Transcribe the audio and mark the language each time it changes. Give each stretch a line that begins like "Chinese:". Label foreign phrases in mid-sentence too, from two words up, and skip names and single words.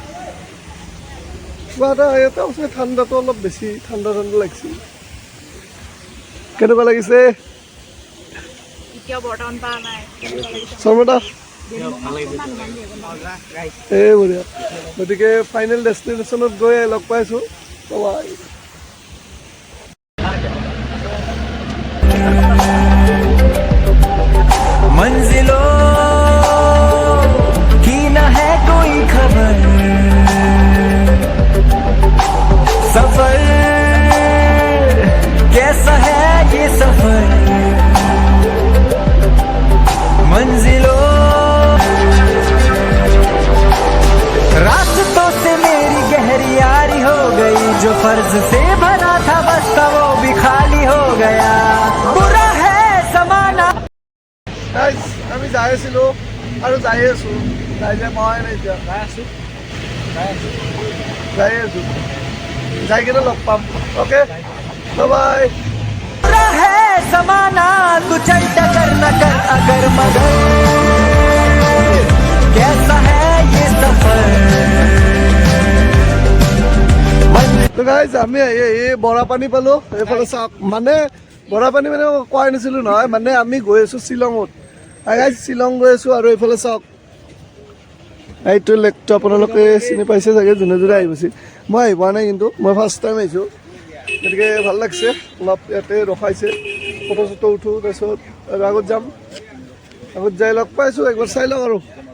Assamese: কিবা এটা ইয়াতে আছে ঠাণ্ডাটো অলপ বেছি ঠাণ্ডা লাগিছে কেনেকুৱা লাগিছে শৰ্মাদা এই বঢ়িয়া গতিকে
English: final destinationত
Assamese: গৈ লগ পাইছোঁ
Hindi: मंजिलों की न है कोई खबर सफर कैसा है ये सफर मंजिलों रास्तों से मेरी गहरी यारी हो गई जो फर्ज से भरा था बस्ता वो भी खाली हो गया बुरा है समाना
Assamese: আমি যাই আছিলোঁ আৰু যাই আছোঁ মই এতিয়া যাই কিনে লগ পাম অ'কে বাই
Hindi: है समाना तू चल टकर न कर अगर मगर कैसा है ये सफर
Assamese: তো গাইজ আমি এই বৰাপানী পালোঁ এইফালে চাওক মানে বৰাপানী মানে কোৱাই নাছিলোঁ নহয় মানে আমি গৈ আছোঁ শ্বিলঙত গাইজ শ্বিলং গৈ আছোঁ আৰু এইফালে চাওক এইটো লেকটো আপোনালোকে চিনি পাইছে চাগে যোনে যোনে আহি গৈছে মই আহি পোৱা নাই কিন্তু মই
English: first time
Assamese: আহিছোঁ গতিকে ভাল লাগিছে অলপ ইয়াতে ৰখাইছে ফটো চটো উঠোঁ তাৰপিছত আৰু আগত যাম আগত যাই লগ পাইছোঁ একবাৰ চাই লওক আৰু